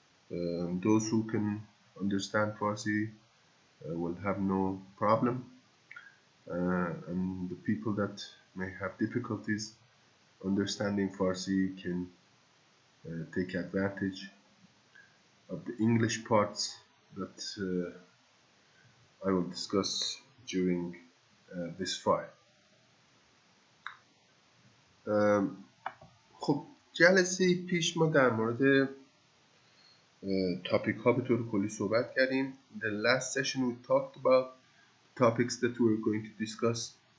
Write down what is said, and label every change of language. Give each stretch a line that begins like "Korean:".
English: Those who can understand Farsi will have no problem, and the people that may have difficulties understanding Farsi can take advantage of the English parts that I will discuss during this file.
Persian: خب جلسه پیش ما در مورد تاپیک ها به طور کلی صحبت کردیم.
English: In the last session we talked about topics that we were going to discuss.